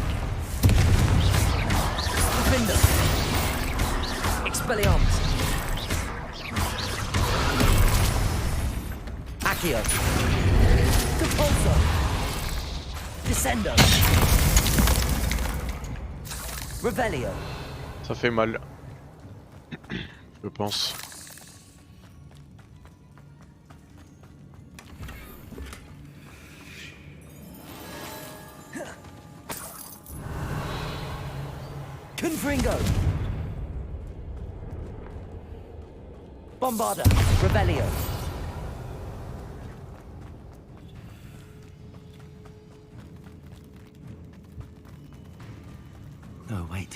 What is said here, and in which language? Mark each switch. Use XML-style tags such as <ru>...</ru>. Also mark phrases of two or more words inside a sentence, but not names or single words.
<la>Defender. Expelliarmus. Accio. Compulso. Descendo. Revelio.</la> <fr>Ça fait mal. Je pense.</fr> <la>Confringo. Bombarda. Revelio.</la> <en>Oh, wait.</en>